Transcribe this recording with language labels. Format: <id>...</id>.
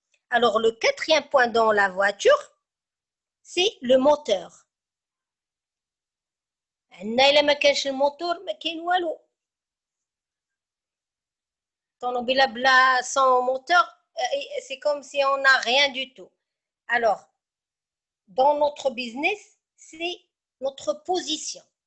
<fr>Alors, le quatrième point dans la voiture, c'est le moteur.</fr> <ar>إلا ما كانش الموتور ما كاين والو. طوموبيله بلا</ar> <fr>sans moteur, c'est comme si on n'a rien du tout. Alors, dans notre business, c'est notre position.</fr>